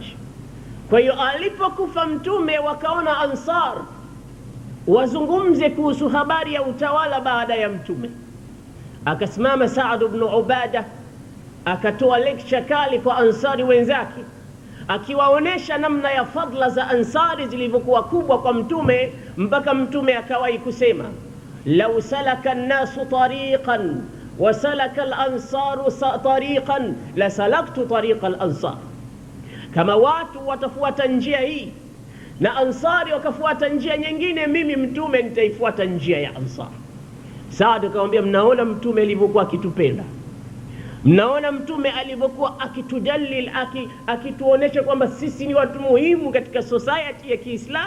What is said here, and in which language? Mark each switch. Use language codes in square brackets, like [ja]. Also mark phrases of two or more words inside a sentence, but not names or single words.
[sw] Kwa hiyo alipokufa mtume, wakaona Ansar wazungumze kuhusu habari ya utawala baada ya mtume. Akasimama Saad ibn Ubada akatoa lecture kali kwa Ansari wenzake, akiwaonesha namna ya fadla za Ansari zilivyokuwa kubwa kwa mtume, mpaka mtume akawahi kusema, [ar] لو سلك الناس طريقا وسلك الأنصار طريقا لسلكت طريق الأنصار. [sw] Kama watu watafuata njia hii na Ansari wakafuata njia nyingine, mimi mtume nitaifuata njia ya Ansar. Saad akamwambia, mnaona mtume alivyokuwa akitupenda, Mnaona mtume alivyokuwa akitujallil, akituonesha kwamba sisi ni watu muhimu katika society ya Kiislamu.